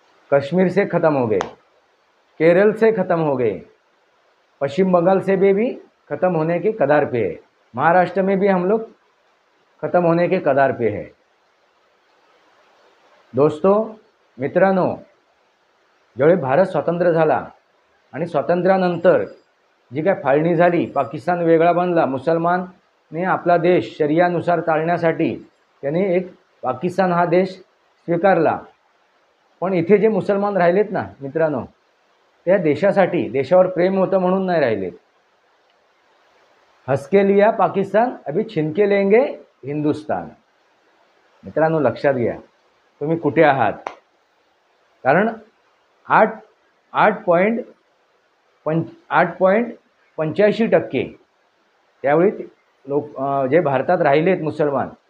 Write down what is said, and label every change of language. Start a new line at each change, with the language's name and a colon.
Hindi: कश्मीर से ख़त्म हो गए, केरल से ख़त्म हो गए, पश्चिम बंगाल से भी ख़त्म होने के कगार पे है, महाराष्ट्र में भी हम लोग ख़त्म होने के कगार पे है.
Marathi: दोस्तों, मित्रांनो, ज्यावेळी भारत स्वतंत्र झाला आणि स्वातंत्र्यानंतर जी काय फाळणी झाली, पाकिस्तान वेगळा बनला, मुसलमानने आपला देश शरियानुसार चालण्यासाठी त्याने एक पाकिस्तान हा देश स्वीकारला. पण इथे जे मुसलमान राहिलेत ना मित्रांनो, त्या देशावर प्रेम होतं म्हणून नाही राहिलेत.
Hindi: हंस के लिया पाकिस्तान, अभी छीन के लेंगे हिंदुस्तान.
Marathi: मित्रांनो लक्षात घ्या, तुम्ही कुठे आहात. कारण 8.85% त्यावेळी लोक जे भारतात राहिलेत मुसलमान,